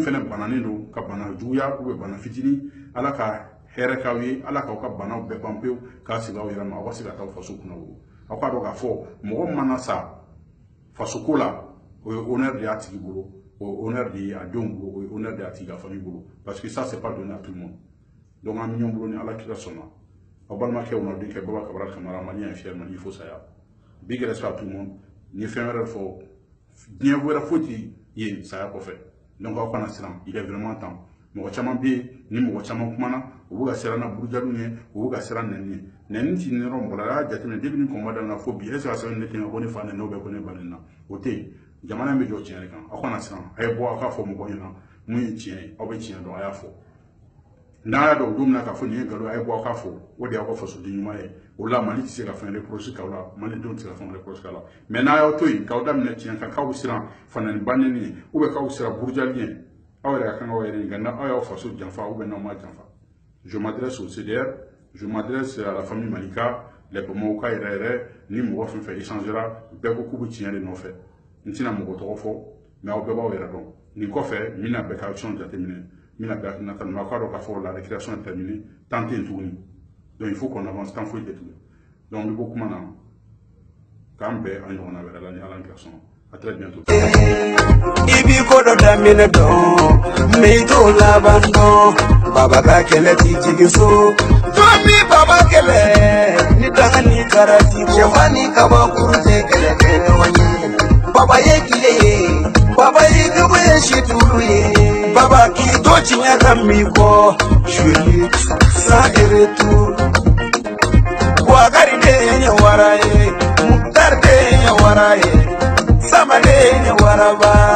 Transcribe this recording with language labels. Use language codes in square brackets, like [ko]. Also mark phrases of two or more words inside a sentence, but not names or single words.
[bm] fɛnɛ bananen don ka bana juguya bana fitinin ala ka hɛrɛ k'aw ye ala k'aw ka banaw bɛɛ ban pewu k'a sigi aw yɛrɛ ma aw ka se ka taa faso kunna wolo aw k'a dɔn k'a fɔ mɔgɔ mana sa fasoko la o ye honneur de y'a tigi bolo o honneur de y'a denw bolo o ye honneur de y'a tigi ka famille bolo [fr] parce que ça c'est pas donné à tout le monde donc [bm] an bɛ ɲɔgɔn bolo ni ala kira sɔnna aw balimakɛw n'aw denkɛ Baba Cabral Camara [fr] malien fier [bm] Mali il faut saya [en] big respect [fr] à tout le monde [bm] ni fɛn wɛrɛ fɔ diɲɛ wɛrɛ foyi tɛ yen saya kɔfɛ donc aw kana siran [fr] il est vraiment temps [bm] mɔgɔ caman bɛ yen ni mɔgɔ caman kumana u bɛ ka siran na burujaliw ɲɛ u bɛ ka siran nɛni ɲɛ nɛni ti yɔrɔ mɔgɔ la a y'a jateminɛ depuis ni kɔngɔ da na fo bi [fr] est ce que [bm] a sɛbɛn ne tɛ ko ne fa nɛni o bɛ ko ne ba nɛni na o tɛ yen jamana in bɛ jɔ tiɲɛ de kan aw kana siran a ye bɔ aw k'a fɔ mɔgɔw ɲɛna mun ye tiɲɛ ye aw bɛ tiɲɛ dɔn a y'a fɔ n'a y'a dɔn don min na k'a fɔ nin ye nkalon a ye bɔ aw k'a fɔ o de y'aw ka fasoden ɲuman ye o la Mali tɛ se ka fɛn reproche k'aw la malidenw tɛ se ka fɛn reproche k'aw la mais n'a y'aw to yen k'aw daminɛ tiɲɛ kan k'aw bɛ siran fanani ba nɛni ye [fr] ou bien [bm] k'aw bɛ siran burujali ɲɛ aw yɛrɛ ka kan k'aw yɛrɛ ɲininka n'aw y'aw faso janfa [fr] ou bien [bm] n'aw m'a janfa. [fr] Je m'adresse au CDR, je m'adresse à la famille Malika, les [bm] Bamakɔka yɛrɛ ni mɔgɔ fɛn fɛn échangera bɛɛ ko k'u bɛ tiɲɛ de nɔfɛ n tɛna mɔgɔ tɔgɔ fɔ mais aw bɛɛ b'aw yɛrɛ dɔn nin kɔfɛ n bɛna bɛɛ ka action jateminɛ n bɛna bɛɛ hakilinata minɛ aw k'a dɔn k'a fɔ [fr] la récréation est terminée [bm] temps tɛ yen tuguni [fr] donc il faut qu'on avance [bm] temps foyi tɛ tuguni donc n bɛ bɔ kuma na k'an bɛn a ɲɔgɔnna wɛrɛ la ni Ala ka sɔn [fr] à très bientôt. [bm] Ibi ko dɔ daminɛ dɔn mais i t'o laban dɔn baba ka kɛlɛ t'i jigin so tomi baba kɛlɛ ni daga ni karati sɛfa ni kabakuru tɛ kɛlɛ kɛ ɲɔgɔn ye baba ye tile ye baba ye dugu ye situlu ye baba k'i to tiɲɛ ka min kɔ joli [fr] sans retour [bm] Bouakari de ye wara ye Mukhtar de ye wara ye Sama de ye waraba